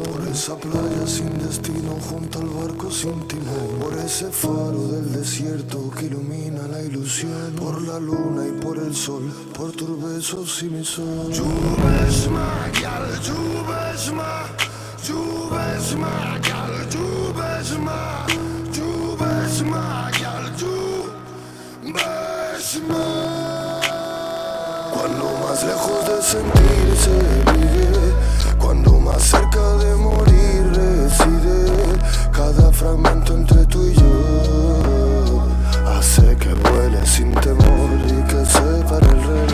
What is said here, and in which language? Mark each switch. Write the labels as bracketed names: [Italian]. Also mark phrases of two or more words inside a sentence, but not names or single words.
[Spanish] por esa playa sin destino junto al barco sin timón, por ese faro del desierto que ilumina la ilusión, por la luna y por el sol, por tus besos y mi sol. Jubesma, gal, jubesma, jubesma, gal, jubesma. Beshma, [English] girl, you Beshma. [Spanish] Cuando más lejos de sentirse vive, cuando más cerca de morir reside, cada fragmento entre tú y yo hace que vuele sin temor y que separe el relevo.